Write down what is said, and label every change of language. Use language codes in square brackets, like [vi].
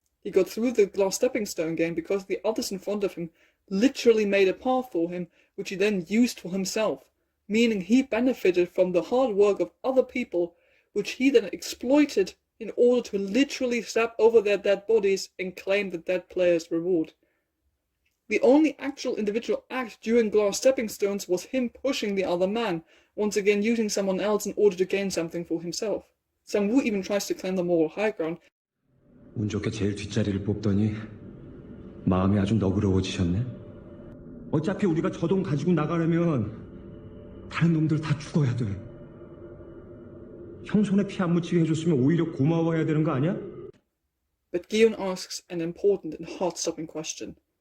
[en] He got through the glass stepping stone game because the others in front of him literally made a path for him, which he then used for himself, meaning he benefited from the hard work of other people, which he then exploited in order to literally step over their dead bodies and claim the dead player's reward. The only actual individual act during glass stepping stones was him pushing the other man, once again using someone else in order to gain something for himself. Sang-woo even tries to claim the moral high ground. [ko] 운 좋게 제일 뒷자리를 뽑더니 마음이 아주 너그러워지셨네. 어차피 우리가 저 돈 가지고 나가려면 다른 놈들 다 죽어야 돼. 형 손에 피 안 묻히게 해줬으면 오히려 고마워해야 되는 거 아니야? [en] But Gi-hun asks an important and heart-stopping question.